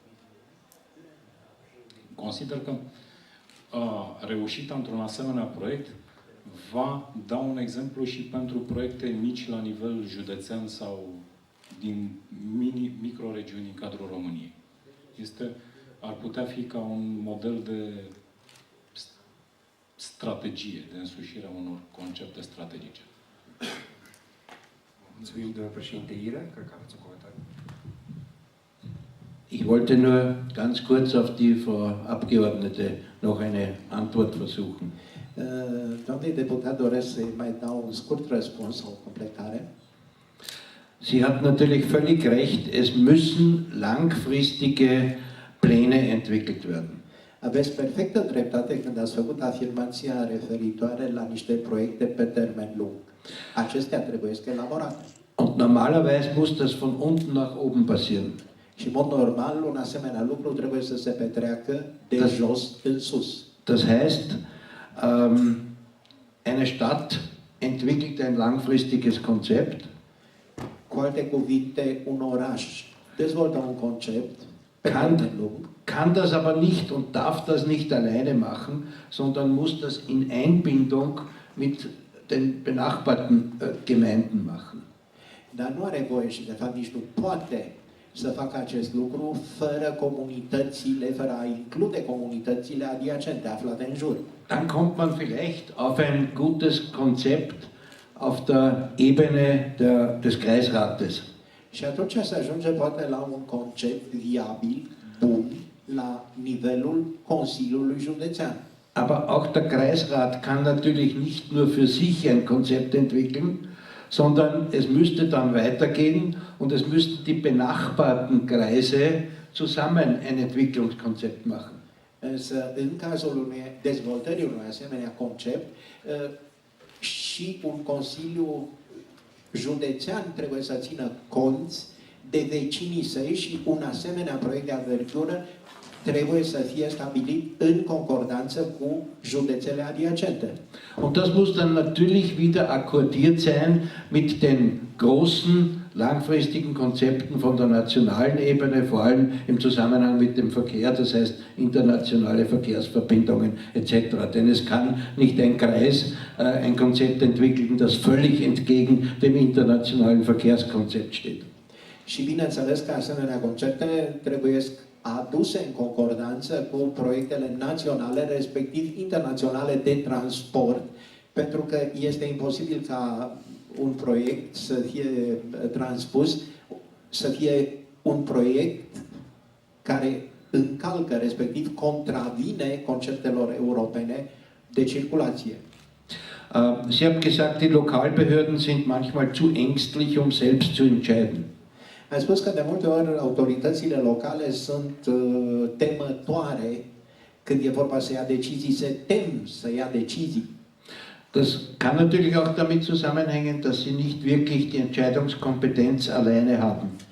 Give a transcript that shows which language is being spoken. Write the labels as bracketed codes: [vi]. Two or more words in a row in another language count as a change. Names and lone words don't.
[ro] Consider că reușita într-un asemenea proiect va da un exemplu și pentru proiecte mici la nivel județean sau din microregiuni în cadrul României. Ar putea fi ca un model de strategie, de însușire a unor concepte strategice. Mulțumim, domnule președinte Ira. Cred că aveți un comentariu. [de] Ich wollte nur ganz kurz auf die Frau Abgeordnete noch eine Antwort versuchen. [ro] Doamnei deputat doresc să mai dau un scurt răspuns sau completare. [de] Sie hat natürlich völlig recht, es müssen langfristige Pläne entwickelt werden. [ro] Aveți perfectă dreptate când ați făcut afirmația referitoare la niște proiecte pe termen lung. Acestea trebuie să elaborate. [de] Und normalerweise muss das von unten nach oben passieren. [ro] Și în mod normal, un asemenea lucru trebuie să se petreacă de jos în sus. [de] Das heißt, eine Stadt entwickelt ein langfristiges Konzept. [ro] Cu alte cuvinte, un oraș dezvoltă un concept pe termen lung. [de] Kann das aber nicht und darf das nicht alleine machen, sondern muss das in Einbindung mit den benachbarten Gemeinden machen. [ro] Dar nu are voie și de fapt nici nu poate să facă acest lucru fără a include comunitățile adiacente aflate în jur. [de] Dann kommt man vielleicht auf ein gutes Konzept auf der Ebene des Kreisrates. [ro] Și atunci se ajunge poate la un concept viabil, bun, la nivelul Consiliului Județean. [de] Aber auch der Kreisrat kann natürlich nicht nur für sich ein Konzept entwickeln, sondern es müsste dann weitergehen und es müssten die benachbarten Kreise zusammen ein Entwicklungskonzept machen. [ro] Însă, în cazul dezvoltării unui asemenea concept, și un Consiliu Județean trebuie să țină cont de vecinii săi și un asemenea proiect de anvergură trebuie să fie stabilit în concordanță cu județele adiacente. [de] Und das muss dann natürlich wieder akkordiert sein mit den großen, langfristigen Konzepten von der nationalen Ebene, vor allem im Zusammenhang mit dem Verkehr, das heißt internationale Verkehrsverbindungen etc. Denn es kann nicht ein Kreis ein Konzept entwickeln, das völlig entgegen dem internationalen Verkehrskonzept steht. [ro] Și bineînțeles că asemenea concepte trebuie aduse în concordanță cu proiectele naționale, respectiv internaționale de transport, pentru că este imposibil ca un proiect să fie transpus, să fie un proiect care încalcă, respectiv contravine conceptelor europene de circulație. [de] Sie haben gesagt, die Lokalbehörden sind manchmal zu ängstlich, um selbst zu entscheiden. [ro] Am spus că de multe ori autoritățile locale sunt temătoare când e vorba să ia decizii, se tem să ia decizii. [de] Das kann natürlich auch damit zusammenhängen, dass sie nicht wirklich die Entscheidungskompetenz alleine haben.